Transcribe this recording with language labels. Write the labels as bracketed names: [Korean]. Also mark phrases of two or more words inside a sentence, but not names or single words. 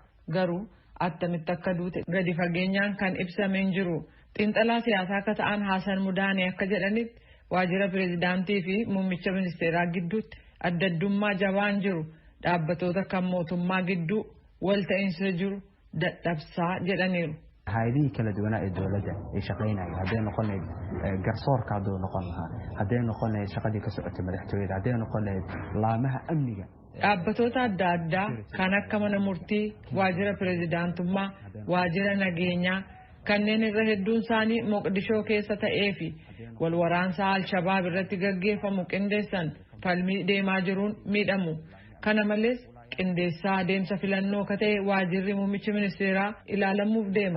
[Oromo] Garuu attamitti akka duute gadi fageenyaan kan ibsameen jiru. Xiinxalaa siyaasaa akka ta'an Haasan Mudaanii akka jedhanitti waajjira pireezidaantii fi muummicha ministeeraa gidduutti adda addummaa jabaan jiru dhaabbatoota kan mootummaa gidduu walta'iinsa jiru dadhabsaa jedhaniiru. [Somali] hay'adihii kala duwanaa ee dawladda ay shaqaynayaan hadday noqon lahayd garsoorka hadduu noqon lahaa hadday noqon lahayd shaqadii ka socotay madaxtooyada hadday noqon lahayd laamaha amniga [Oromo] dhaabbatoota adda addaa kan akka mana murtii waajjira pireezidaantummaa waajjira nageenyaa kanneen irra hedduun isaanii Moqdishoo keessa ta'ee fi wal waraansa Al-Shabaab irratti gaggeeffamu qindeessan falmii deemaa jiruun miidhamu. Kana malees qindeessaa adeemsa filannoo ka ta'e waajjirri muummichi ministeeraa ilaalamuuf deema.